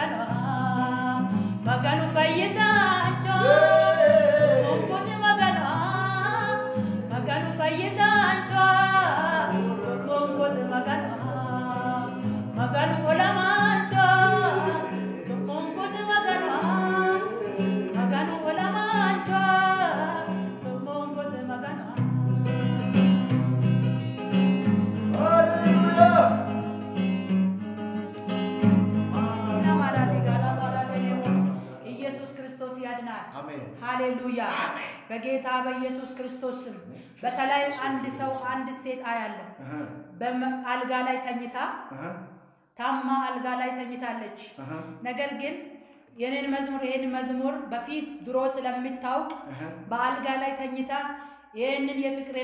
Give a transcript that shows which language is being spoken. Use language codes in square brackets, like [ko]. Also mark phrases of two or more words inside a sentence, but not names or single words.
[sid] maganu fayyisaancha subbuun kusi maganu fayyisaancha subbuun kusi maganu olamaancha subbuun kusi maganu olamaancha subbuun kusi maganu [am] Hallelujah. ኢየሱስ ክርስቶስ ያድናል። አሜን። ሃሌሉያ። በጌታ በኢየሱስ ክርስቶስ ስም በተለይ አንድ ሰው አንድ ሴት አያለሁ በአልጋ ላይ ተኝታ ታማ አልጋ ላይ ተኝታለች። ነገር ግን ይሄን መዝሙር በፊት ድሮ ስለምታውቅ በአልጋ ላይ ተኝታ ይሄንን የፍቅርን